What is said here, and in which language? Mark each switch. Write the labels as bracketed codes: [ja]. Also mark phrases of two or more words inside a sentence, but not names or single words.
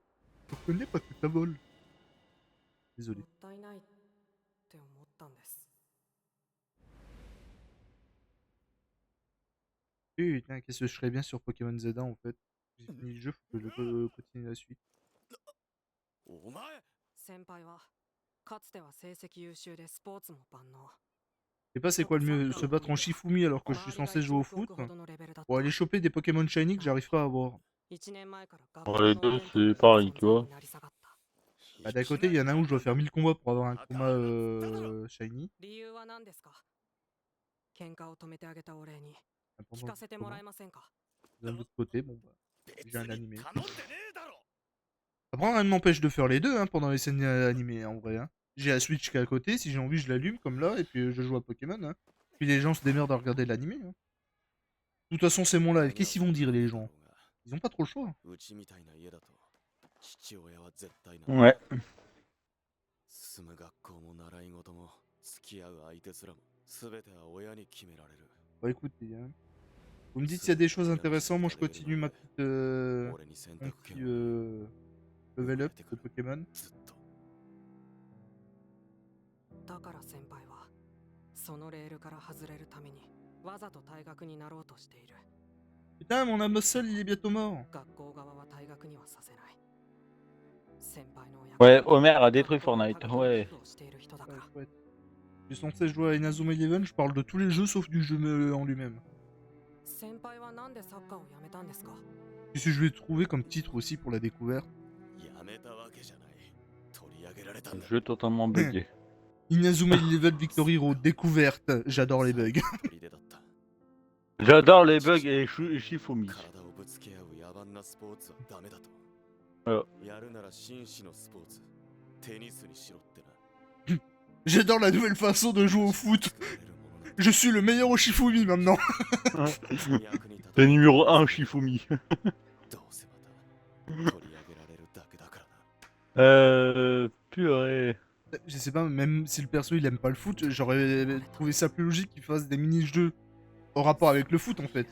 [fr] Je reconnais parce que ça vole. Désolé. Putain, qu'est-ce que je ferais bien sur Pokémon Z en fait. J'ai fini le jeu, faut que je continue la suite. [ja] 先輩はかつては成績優秀でスポーツも万能 [fr] sais pas c'est quoi le mieux, se battre en Shifumi alors que je suis censé jouer au foot, ou aller choper des Pokémon Shiny que j'arrive pas à avoir. Bon, les deux, c'est pareil, tu vois. Bah, d'un côté, il y en a un où je dois faire 1000 combats pour avoir un combat Shiny. [ja] 理由は何ですか喧嘩を止めてあげたお礼に [fr] Pendant [ja] 聞かせてもらえませんか [fr] D'un autre côté, bon bah, j'ai un animé. Après, rien ne m'empêche de faire les deux hein, pendant les scènes animées en vrai. Hein. J'ai la Switch qui est à côté, si j'ai envie, je l'allume comme là, et puis je joue à Pokémon. Hein. Puis les gens se démerdent à regarder l'animé. Hein. De toute façon, c'est mon live. Qu'est-ce qu'ils vont dire les gens? Ils ont pas trop le choix. Ouais. [ja] 進む学校も習い事も付き合う相手すらも全ては親に決められる。 [fr] Bah écoutez, hein. Vous me dites s'il y a des choses intéressantes, moi je continue ma petite, mon petit level up de Pokémon. [ja] だから先輩はそのレールから外れるためにわざと退学になろうとしている。 [fr] Putain, mon Amosol il est bientôt mort. [ja] 学校側は退学にはさせない。先輩の [fr] Ouais, Homer a détruit Fortnite, ouais. Je suis censé jouer à Inazuma Eleven, je parle de tous les jeux sauf du jeu en lui-même. [ja] 先輩はなんでサッカーをやめたんですか [fr] Qu'est-ce que je vais trouver comme titre aussi pour la découverte? [ja] やめたわけじゃない。取り上げられたんだ。 [fr] Jeu totalement bugué. Inazuma Eleven Victory Road, découverte. J'adore les bugs. J'adore les bugs et Shifumi. [ja] 体をぶつけ合う野蛮なスポーツはダメだと。 やるなら紳士のスポーツ、テニスにしろってな。 [fr] J'adore la nouvelle façon de jouer au foot. Je suis le meilleur au Shifumi maintenant. T'es numéro 1 Shifumi. Purée. Je sais pas, même si le perso il aime pas le foot, j'aurais trouvé ça plus logique qu'il fasse des mini-jeux en rapport avec le foot en fait.